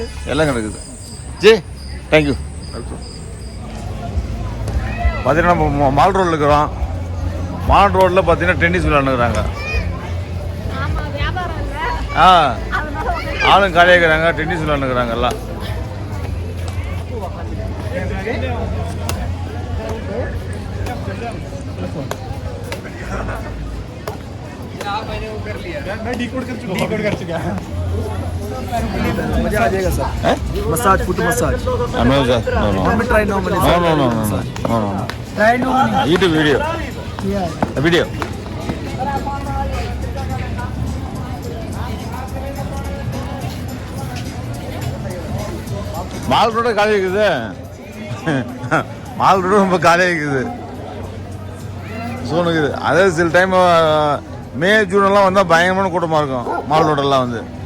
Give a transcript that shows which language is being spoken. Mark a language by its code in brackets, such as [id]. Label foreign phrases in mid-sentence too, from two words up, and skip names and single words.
[ta] எல்லாம் கிடைக்குது. ஜி தேங்க்யூ. பார்த்தீங்கன்னா நம்ம மால் ரோடில் இருக்கிறோம். மால் ரோட்டில் பார்த்தீங்கன்னா டென்னிஸ் விளையாண்டுக்கிறாங்க. ஆளும் காலியாக இருக்கிறாங்க, டென்னிஸ் விளையாண்டுக்கிறாங்க எல்லாம். [hi] मजा आ जाएगा सर. मसाज, फुट मसाज. [en] No sir, no. Let me try normally. No. Try normally. YouTube video. Yeah. The video. [ta] மால் ரோடு காலியாக இருக்குது. மால் ரோடு ரொம்ப காலியாக இருக்குது, சோனுக்குது. அதே சில டைம் மே ஜூனெல்லாம் வந்தால் பயங்கரமான கூட்டமாக இருக்கும் மால் ரோடெல்லாம் வந்து.